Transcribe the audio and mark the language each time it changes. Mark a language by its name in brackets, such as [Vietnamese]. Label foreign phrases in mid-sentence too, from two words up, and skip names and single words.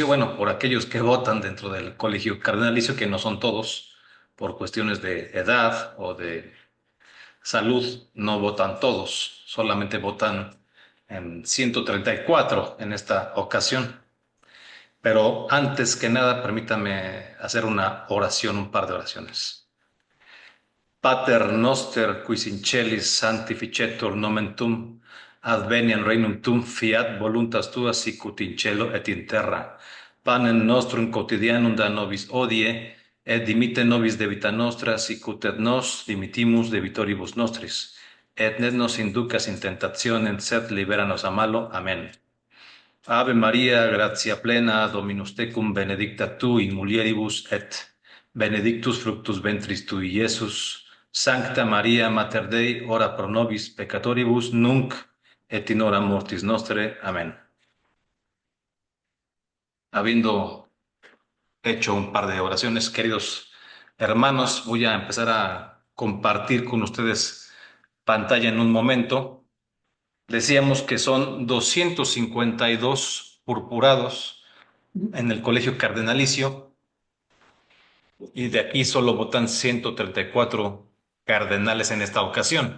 [Spanish] Bueno, por aquellos que votan dentro del colegio cardenalicio, que no son todos, por cuestiones de edad o de salud, no votan todos, solamente votan en 134 en esta ocasión. Pero antes que nada, permítame hacer una oración, un par de oraciones. [Latin] Pater noster, quis in celis sanctificetur nomen tuum, adveniam regnum tuum, fiat voluntas tua sicut in cielo et in terra. Panem nostrum quotidianum da nobis hodie, et dimitte nobis debita nostra, sicut et nos dimittimus debitoribus nostris. Et ne nos inducas in tentationem, sed libera nos a malo. Amén. Ave Maria, gratia plena, Dominus tecum, benedicta tu in mulieribus et benedictus fructus ventris tui, Iesus. Sancta Maria, Mater Dei, ora pro nobis peccatoribus, nunc et in hora mortis nostre. Amén. [Spanish] Habiendo hecho un par de oraciones, queridos hermanos, voy a empezar a compartir con ustedes pantalla en un momento. Decíamos que son 252 purpurados en el colegio cardenalicio y de aquí solo votan 134 cardenales en esta ocasión.